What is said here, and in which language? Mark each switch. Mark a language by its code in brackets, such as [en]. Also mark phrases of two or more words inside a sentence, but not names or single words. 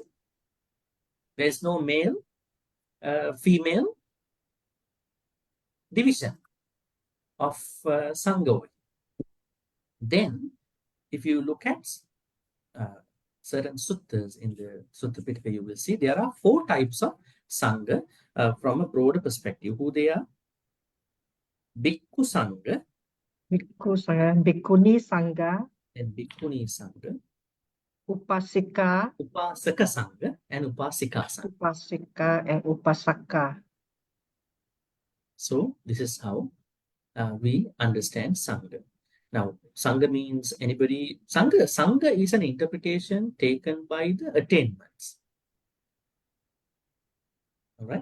[en] There is no male, female division of Sangha. Then, if you look at certain suttas in the Sutta Pitaka, you will see there are 4 types of Sangha from a broader perspective. Who they are? Bhikkhu Sangha, Bhikkhu Sangha, Bhikkhuni Sangha, and Bhikkhuni Sangha, Upasika, Upasaka Sangha, and Upasika Sangha. Upasika, and Upasaka. So, this is how we understand Sangha. Now, Sangha means anybody. Sangha is an interpretation taken by the attainments. All right?